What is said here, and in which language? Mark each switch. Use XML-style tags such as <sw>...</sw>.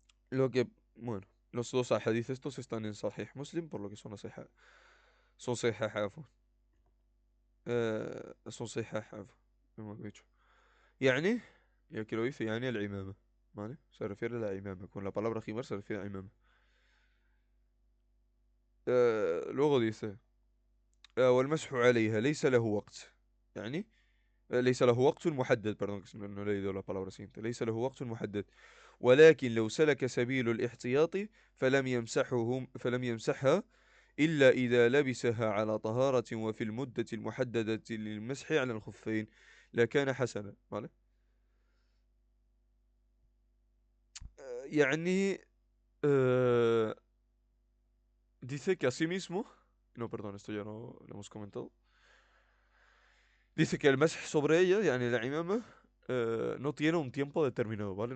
<es>Lo que, bueno, los dos hadith estos están en Sahih Muslim, por lo que son sahih, عفوا. son sahih, عفوا, hemos dicho. يعني, y aquí lo dice, يعني العمامة, ¿vale? Se refiere a la imama. Con la palabra himar se refiere a imama. luego dice, والمسح عليها ليس له وقت.</es> <ar>يعني ليس له وقت محدد.</ar> <es>perdón, que no he leído la palabra siguiente.</es> <ar>ليس له وقت محدد. ولكن لو سلك سبيل الاحتياط فلم يمسحها إلا إذا لبسها على طهارة وفي المدة المحددة للمسح على الخفين لكان حسنا.</ar> <es>¿Vale? يعني eh, dice que asimismo, no, perdón, esto ya no lo hemos comentado. Dice que el masaj sobre ella, yani la imama, no tiene un tiempo determinado, ¿vale?</es>